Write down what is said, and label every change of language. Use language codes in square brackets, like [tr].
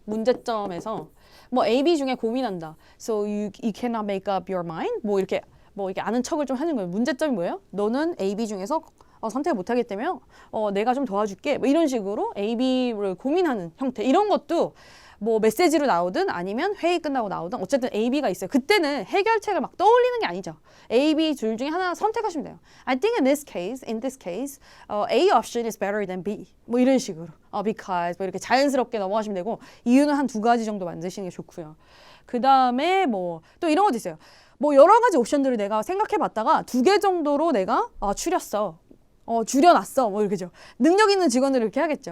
[ko] 문제점에서 뭐 A, B 중에 고민한다. [en] So you cannot make up your mind. [ko] 뭐 이렇게 아는 척을 좀 하는 거예요. 문제점이 뭐예요? 너는 A, B 중에서 선택을 못 하겠다며 내가 좀 도와줄게. 뭐 이런 식으로 A, B를 고민하는 형태. 이런 것도 뭐 메시지로 나오든 아니면 회의 끝나고 나오든 어쨌든 A, B가 있어요. 그때는 해결책을 막 떠올리는 게 아니죠. A, B 둘 중에 하나 선택하시면 돼요. [en] I think in this case, A option is better than B. [ko] 뭐 이런 식으로. [en] Because [ko] 뭐 이렇게 자연스럽게 넘어가시면 되고 이유는 한 두 가지 정도 만드시는 게 좋고요. 그 다음에 뭐 또 이런 것도 있어요. 뭐 여러 가지 옵션들을 내가 생각해 봤다가 두 개 정도로 내가 추렸어. 줄여놨어. 뭐 이렇게죠. 능력 있는 직원들을 이렇게 하겠죠.